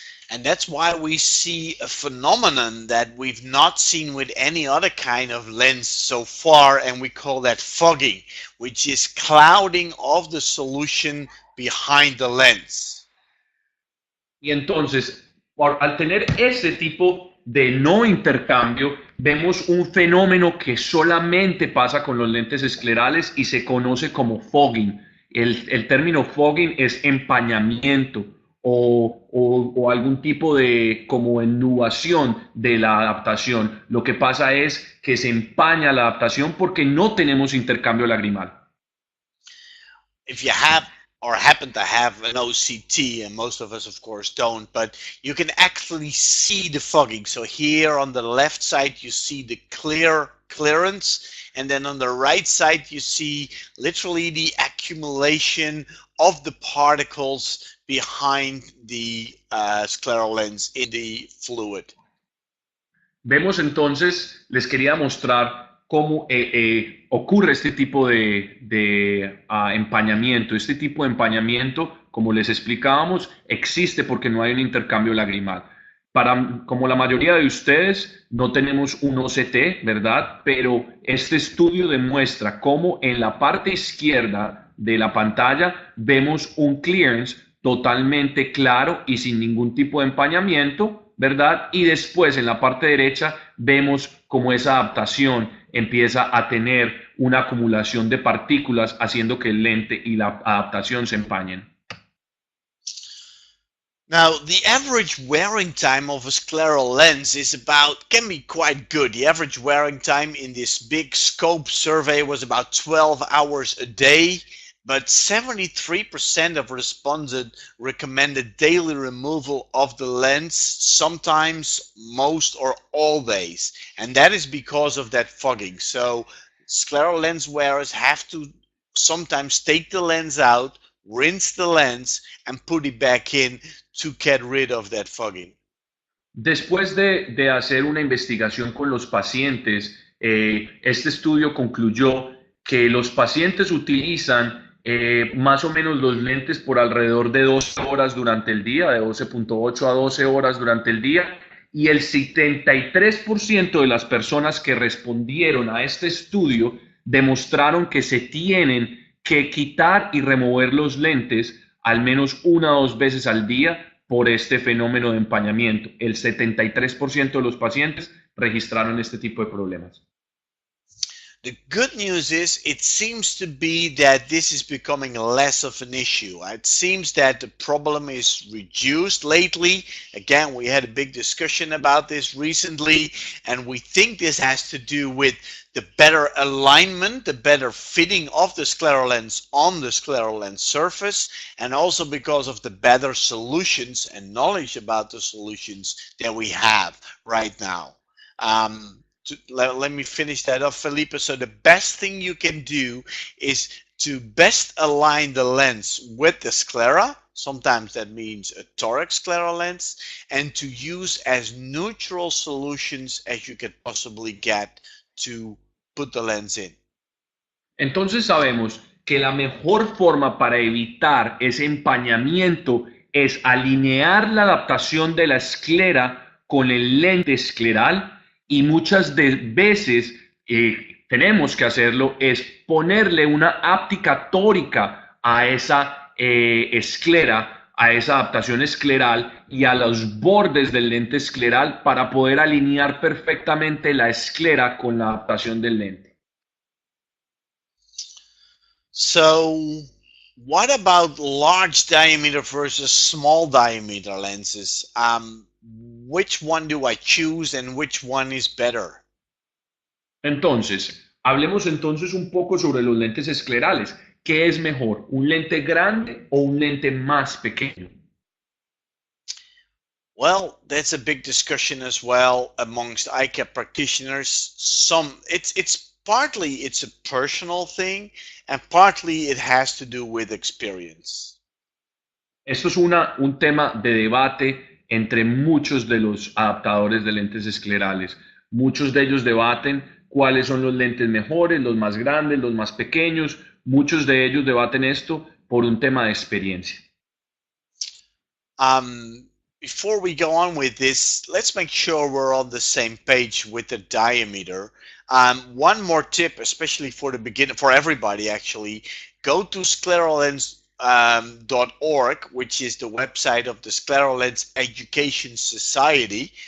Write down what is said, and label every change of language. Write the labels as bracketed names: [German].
[English] And that's why we see a phenomenon that we've not seen with any other kind of lens so far, and we call that fogging, which is clouding of the solution behind the lens. [Spanish] Y entonces, al tener ese tipo de no intercambio, vemos un fenómeno que solamente pasa con los lentes esclerales y se conoce como fogging. El término fogging es empañamiento o algún tipo de como ennubación de la adaptación. Lo que pasa es que se empaña la adaptación porque no tenemos intercambio lagrimal. [English] If you have or happen to have an OCT, and most of us of course don't, but you can actually see the fogging. So here on the left side you see the clearance, and then on the right side you see literally the accumulation of the particles behind the scleral lens in the fluid. [Spanish] Vemos entonces, les quería mostrar cómo ocurre este tipo de empañamiento. Este tipo de empañamiento, como les explicábamos, existe porque no hay un intercambio lagrimal. Como la mayoría de ustedes, no tenemos un OCT, ¿verdad? Pero este estudio demuestra cómo en la parte izquierda de la pantalla vemos un clearance totalmente claro y sin ningún tipo de empañamiento, ¿verdad? Y después en la parte derecha vemos cómo esa adaptación empieza a tener una acumulación de partículas haciendo que el lente y la adaptación se empañen. [English] Now, the average wearing time of a scleral lens can be quite good. The average wearing time in this big scope survey was about 12 hours a day, but 73% of respondents recommended daily removal of the lens, sometimes most or all days. And that is because of that fogging. So scleral lens wearers have to sometimes take the lens out, rinse the lens, and put it back in to get rid of that fogging. [Spanish] Después de hacer una investigación con los pacientes, este estudio concluyó que los pacientes utilizan más o menos los lentes por alrededor de 12 horas durante el día, de 12.8 a 12 horas durante el día, y el 73% de las personas que respondieron a este estudio demostraron que se tienen que quitar y remover los lentes al menos una o dos veces al día por este fenómeno de empañamiento. El 73% de los pacientes registraron este tipo de problemas. [English] The good news is it seems to be that this is becoming less of an issue. It seems that the problem is reduced lately. Again, we had a big discussion about this recently, and we think this has to do with the better alignment, the better fitting of the scleral lens on the scleral lens surface, and also because of the better solutions and knowledge about the solutions that we have right now. Let me finish that off, Felipe. So the best thing you can do is to best align the lens with the sclera. Sometimes that means a toric scleral lens, and to use as neutral solutions as you can possibly get to put the lens in. [Spanish] Entonces sabemos que la mejor forma para evitar ese empañamiento es alinear la adaptación de la esclera con el lente escleral, y muchas veces tenemos que hacerlo es ponerle una áptica tórica a esa esclera, a esa adaptación escleral y a los bordes del lente escleral para poder alinear perfectamente la esclera con la adaptación del lente. [English] So what about large diameter versus small diameter lenses? Which one do I choose and which one is better? [Spanish] Entonces, hablemos entonces un poco sobre los lentes esclerales. ¿Qué es mejor, un lente grande o un lente más pequeño? [English] Well, that's a big discussion as well amongst eye care practitioners. It's partly a personal thing, and partly it has to do with experience. [Spanish] Esto es un tema de debate entre muchos de los adaptadores de lentes esclerales. Muchos de ellos debaten cuáles son los lentes mejores, los más grandes, los más pequeños. Muchos de ellos debaten esto por un tema de experiencia. [English] Before we go on with this, let's make sure we're on the same page with the diameter. One more tip, especially for the beginner, for everybody actually, go to scleralens.org, which is the website of the Scleral Lens Education Society.